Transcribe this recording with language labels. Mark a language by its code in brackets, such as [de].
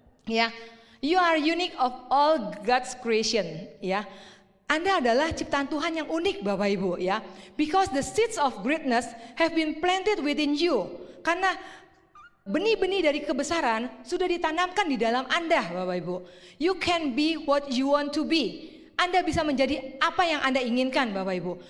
[en] Ya, you are unique of all God's creation. [id] Ya, Anda adalah ciptaan Tuhan yang unik Bapak Ibu ya. [en] Because the seeds of greatness have been planted within you. [id] Karena benih-benih dari kebesaran sudah ditanamkan di dalam Anda Bapak Ibu. [en] You can be what you want to be. [id] Anda bisa menjadi apa yang Anda inginkan Bapak Ibu.